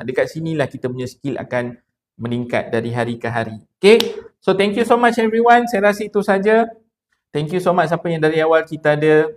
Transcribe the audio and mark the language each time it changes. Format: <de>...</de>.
<ms>Dekat sinilah kita punya skill akan meningkat dari hari ke hari.</ms> <en>Okay, so thank you so much everyone.</en> <ms>Saya rasa itu saja.</ms> <en>Thank you so much</en> <ms>siapa yang dari awal kita ada.</ms>